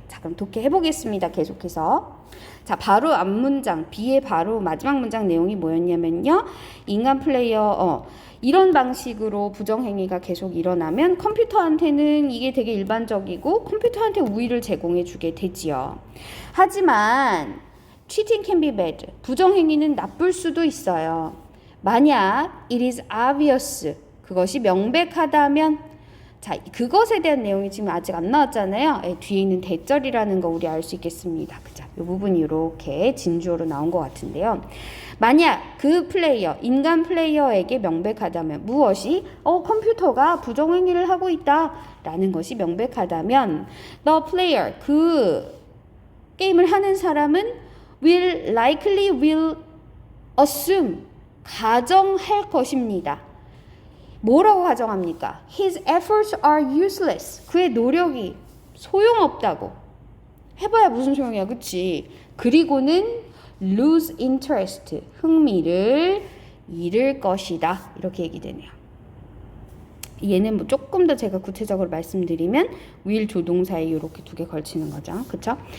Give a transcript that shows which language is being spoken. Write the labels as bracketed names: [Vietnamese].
[Korean] 자, 그럼 독해 해보겠습니다. 계속해서. 자, 바로 앞문장 B의 바로 마지막 문장 내용이 뭐였냐면요. 인간 플레이어 이런 방식으로 부정행위가 계속 일어나면 컴퓨터한테는 이게 되게 일반적이고 컴퓨터한테 우위를 제공해 주게 되지요. 하지만 [English] cheating can be bad. [Korean] 부정행위는 나쁠 수도 있어요. 만약 [English] it is obvious. [Korean] 그것이 명백하다면 자, 그것에 대한 내용이 지금 아직 안 나왔잖아요. 뒤에 있는 대절이라는 거 우리 알 수 있겠습니다. 그죠? 이 부분이 이렇게 진주어로 나온 것 같은데요. 만약 그 플레이어, 인간 플레이어에게 명백하다면 무엇이 컴퓨터가 부정행위를 하고 있다라는 것이 명백하다면 [English] the player, [Korean] 그 게임을 하는 사람은 [English] will assume, [Korean] 가정할 것입니다. 뭐라고 가정합니까? [English] His efforts are useless. [Korean] 그의 노력이 소용없다고. 해봐야 무슨 소용이야, 그치? 그리고는 [English] lose interest, [Korean] 흥미를 잃을 것이다. 이렇게 얘기되네요. 얘는 뭐 조금 더 제가 구체적으로 말씀드리면 will 조동사에 이렇게 두 개 걸치는 거죠. 그쵸?